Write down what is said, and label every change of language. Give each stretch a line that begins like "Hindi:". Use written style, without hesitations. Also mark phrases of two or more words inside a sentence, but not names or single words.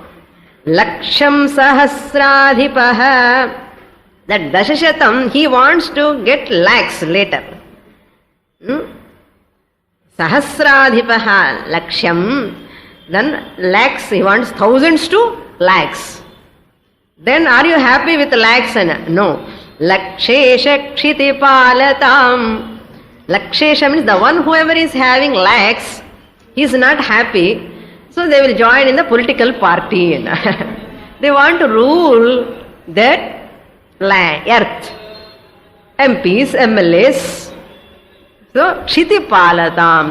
Sanskrit: लक्षं सहस्राधिपः.
English: That Dashashatam, he wants to get lakhs later.
Sanskrit: सहस्राधिपः, लक्षम्.
English: Then lakhs, he wants thousands to lakhs. Then are you happy with lakhs? No.
Sanskrit: लक्षेशः क्षितिपालताम्.
English: Lakshesha means the one whoever is having lakhs, he is not happy. So they will join in the political party. They want to rule that land, earth. MPs, MLAs. So,
Sanskrit: क्षितिपालताम्.